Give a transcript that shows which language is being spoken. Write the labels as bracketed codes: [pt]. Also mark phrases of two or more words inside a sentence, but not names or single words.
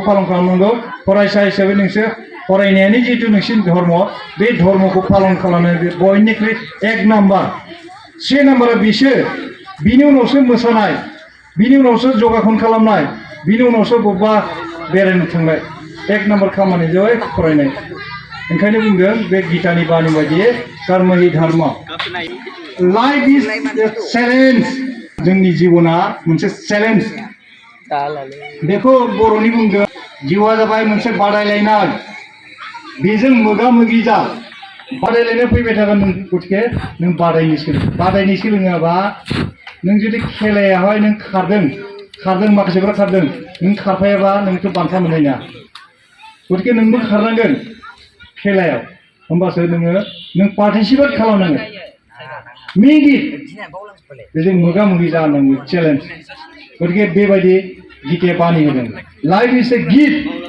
[brx] पालन खालामनांगौ फरायसा हिसाबै नोंसोर फरायनायानो जिहेतु नोंसोरनि धर्म बे धर्मखौ पालन खालामनाय बयनिख्रुइ 1 नाम्बार 3 नाम्बारा बिसो बिनि उनावसो मोसानाय बिनि उनावसो जगाखन खालामनाय बिनि उनावसो बबेबा बेरायनो थांनाय 1 नाम्बार खामानि जाबाय फरायनाय ओंखायनो बुंदों बे गीतानि बानि बायदि [sa] कर्म हि धर्म [en] life is challenge [brx] जोंनि जिबना मोनसे चेलेन्ज बेखौ बर'नि बुंदों जिउआ जाबाय मोनसे बादायलायनाय बेजों मोगा मोगि जा बादायलायनाय फैबाय थागोन नों गतिके नों बादायनो सोलोङाबा नों जुदि खेलायावहाय नों खारदों माखासेफ्रा खारदों नों खारफायाबा नोंथ' बान्था मोननाय नङा गतिके नोंबो खारनांगोन खेलायाव होमबासो नों पार्टिसिपेट खालामनांगोन मिगित बेजों मोगा मोगि जानांगौ चेलेन्ज गतिके बेबायदि गीताया बानि होदों [en] life is a gift